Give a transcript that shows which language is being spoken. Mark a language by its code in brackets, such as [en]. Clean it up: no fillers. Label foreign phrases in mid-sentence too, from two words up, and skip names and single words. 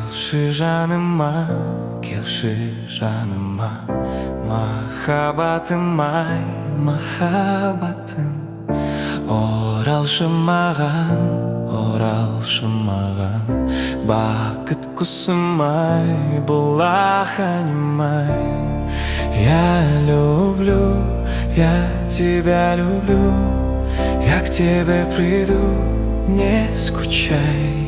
[kk] келші жаныма махаббатым ай, махаббатым. Оралшы маған бақыт құсым ай, бұлақ әнім ай. [ru] Я тебя люблю, я к тебе приду, не скучай.